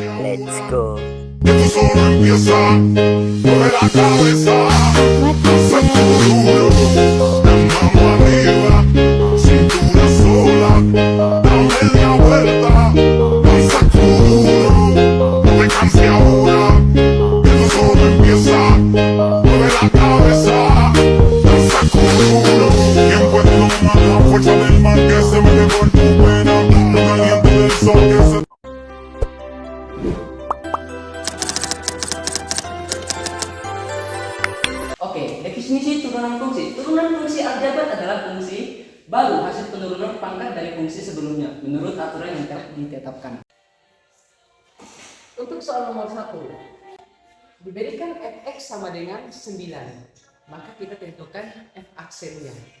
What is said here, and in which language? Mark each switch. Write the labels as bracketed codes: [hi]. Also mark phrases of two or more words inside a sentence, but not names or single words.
[en] Let's go. [es] Esto solo empieza, mueve la cabeza, sacúdelo, la mano arriba, cintura sola, da media vuelta, y sacúdelo, no me canse ahora. Esto solo empieza, mueve la cabeza, sacúdelo. Quien puede domar la fuerza del mar que se mete por tu pena, lo caliente del sol que se... [id] Oke, definisi turunan fungsi. Turunan fungsi aljabar adalah fungsi baru hasil penurunan pangkat dari fungsi sebelumnya menurut aturan yang telah ditetapkan. Untuk soal nomor 1, diberikan fx sama dengan 9, maka kita tentukan f aksennya.